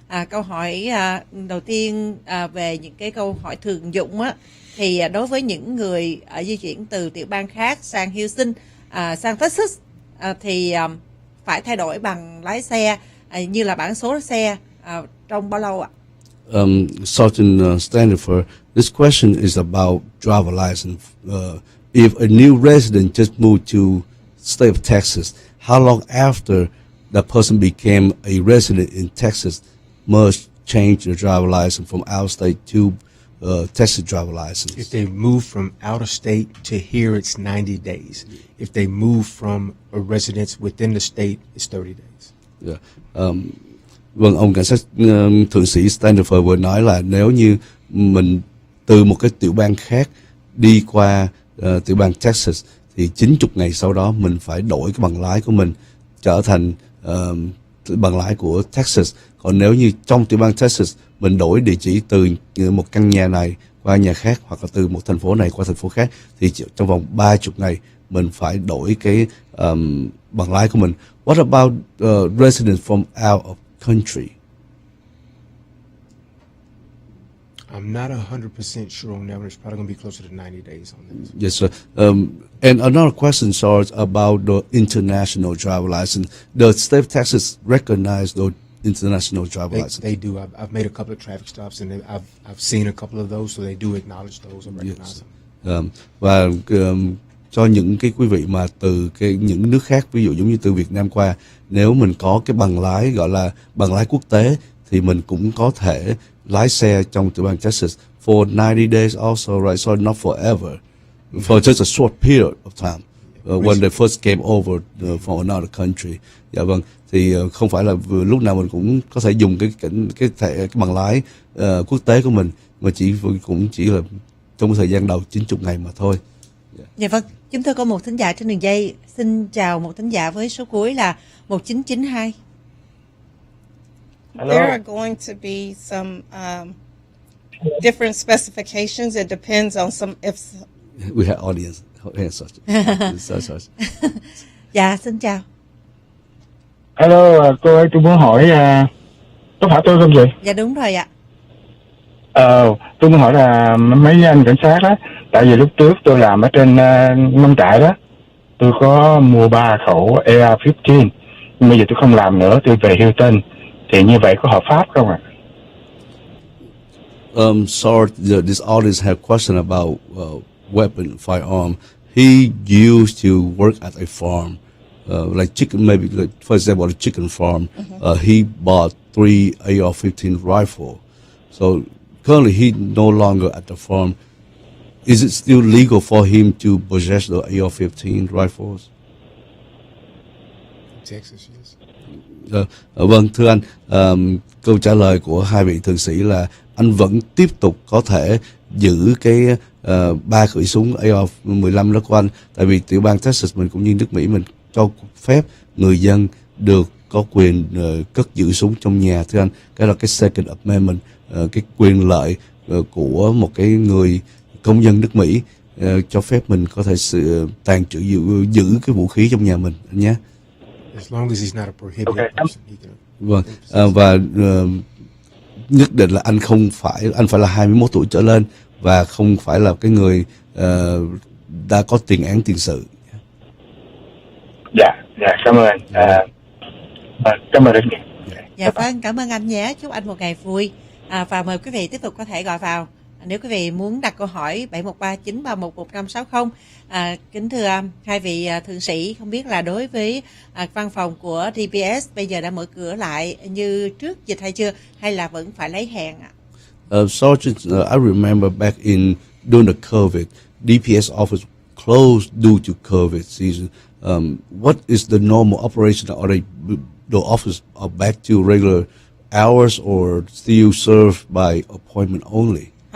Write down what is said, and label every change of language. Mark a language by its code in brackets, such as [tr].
[vi] Câu hỏi đầu tiên về những cái câu hỏi thường dụng á, thì đối với những người di chuyển từ tiểu bang khác sang Houston, sang Texas, thì phải thay đổi bằng lái xe như là bản số xe trong bao lâu ạ? [en] Sergeant Standifer, this question is about driver license. If a new resident just moved to state of Texas, how long after that person became a resident in Texas must change the driver license from out of state to Texas driver license? If they move from out of state to here, it's 90 days. If they move from a residence within the state, it's 30 days. Yeah. [vi] Vâng, ông cảnh sát thượng sĩ Standifer vừa nói là nếu như mình từ một cái tiểu bang khác đi qua tiểu bang Texas thì 90 ngày sau đó mình phải đổi cái bằng lái của mình trở thành bằng lái của Texas. Còn nếu như trong tiểu bang Texas mình đổi địa chỉ từ một căn nhà này qua nhà khác hoặc là từ một thành phố này qua thành phố khác thì trong vòng 30 ngày mình phải đổi cái bằng lái của mình. [en] What about residents from out of country? I'm not 100% sure on that one. It's probably going to be closer to 90 days on this. Yes, sir. And another question, Sarge, about the international driver license. Does state of Texas recognize the international driver license? They do. I've made a couple of traffic stops, and I've seen a couple of those, so they do acknowledge those or recognize them. [vi] Và cho những cái quý vị mà từ những nước khác, ví dụ giống như từ Việt Nam qua, nếu mình có cái bằng lái gọi là bằng lái quốc tế thì mình cũng có thể lái xe trong tiểu bang Texas [en] for 90 days also, right? So not forever, for just a short period of time when they first came over from another country. [vi] Dạ vâng, thì không phải là lúc nào mình cũng có thể dùng cái bằng lái quốc tế của mình, mà cũng chỉ là trong cái thời gian đầu 90 ngày mà thôi. Dạ vâng, chúng tôi có một thính giả trên đường dây. Xin chào một thính giả với số cuối là 1992. [en] There are going to be some different specifications. It depends on some if. We have audience. Sorry. [vi] Dạ, xin chào. Hello, cô ơi, tôi muốn hỏi, có phải tôi không vậy? Dạ đúng rồi ạ. Tôi muốn hỏi là mấy anh cảnh sát đó, tại vì lúc trước tôi làm ở trên nông trại đó, tôi có mua 3 khẩu AR-15, nhưng bây giờ tôi không làm nữa, tôi về hưu tên, thì như vậy có hợp pháp không ạ? [en] Sorry, this audience have question about weapon, firearm. He used to work at a farm, like chicken, maybe like, for example, a chicken farm. He bought 3 AR-15 rifle. So currently he no longer at the farm. Is it still legal for him to possess the AR-15 rifles? Texas, yes. [vi] Vâng, thưa anh, câu trả lời của hai vị thượng sĩ là anh vẫn tiếp tục có thể giữ cái 3 khẩu súng AR-15 đó của anh, tại vì tiểu bang Texas mình cũng như nước Mỹ mình cho phép người dân được có quyền cất giữ súng trong nhà, thưa anh. Cái là cái Second Amendment, cái quyền lợi của một cái người công dân nước Mỹ, cho phép mình có thể tàng trữ giữ cái vũ khí trong nhà mình nhé. [en] As long as he's not a prohibited person, he can. [vi] Vâng, và nhất định là anh phải là 21 tuổi trở lên và không phải là cái người đã có tiền án tiền sự. Dạ, cảm ơn anh. Cảm ơn anh. Dạ vâng, cảm ơn anh nhé. Chúc anh một ngày vui. Và mời quý vị tiếp tục có thể gọi vào. Nếu quý vị muốn đặt câu hỏi 713-931-1560. Kính thưa hai vị thượng sĩ, không biết là đối với văn phòng của DPS bây giờ đã mở cửa lại như trước dịch hay chưa, hay là vẫn phải lấy hẹn ạ? [en] Sergeant, I remember back in during the COVID, DPS office closed due to COVID season. What is the normal operation? Are the office are back to regular hours or still served by appointment only?